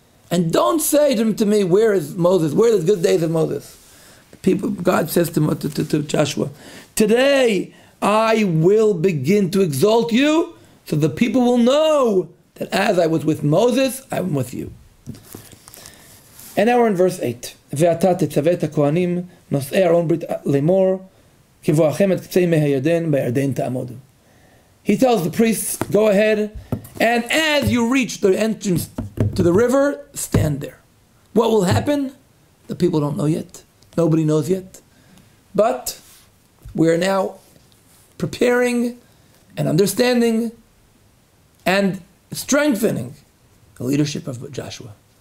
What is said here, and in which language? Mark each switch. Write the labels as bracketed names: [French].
[English] And don't say to me, where is Moses? Where are the good days of Moses? God says to Joshua, today I will begin to exalt you, so the people will know that as I was with Moses, I am with you. And now we're in verse 8. [Hebrew] ואתה תצווה את הכהנים נושאי ארון ברית לאמור כבואכם את קצה מי הירדן בירדן תעמודו. [English] He tells the priests, go ahead, and as you reach the entrance to the river, stand there. What will happen? The people don't know yet. Nobody knows yet. But we are now preparing and understanding and strengthening the leadership of Joshua.